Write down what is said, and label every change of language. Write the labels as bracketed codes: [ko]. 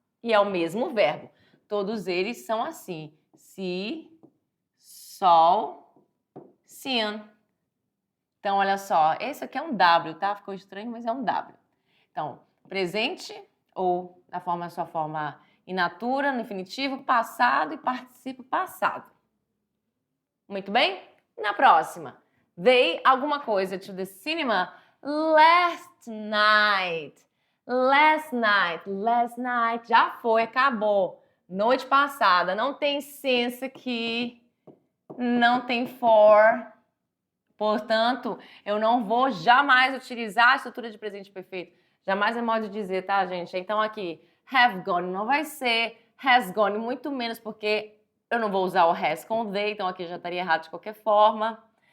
[pt] E é o mesmo verbo. Todos eles são assim. Se, sol, sin. Então, olha só, esse aqui é um W, tá? Ficou estranho, mas é um W. Então, presente ou na sua forma in natura, no infinitivo, passado e particípio passado. Muito bem? Na próxima. [en] They [pt] alguma coisa [en] to the cinema last night. Last night. [pt] Já foi, acabou. Noite passada. Não tem since aqui. não tem for. Portanto, eu não vou jamais utilizar a estrutura de presente perfeito. Jamais é modo de dizer, tá, gente? Então, aqui, have gone não vai ser has gone, muito menos porque eu não vou usar o has com o they, então aqui já estaria errado de qualquer forma.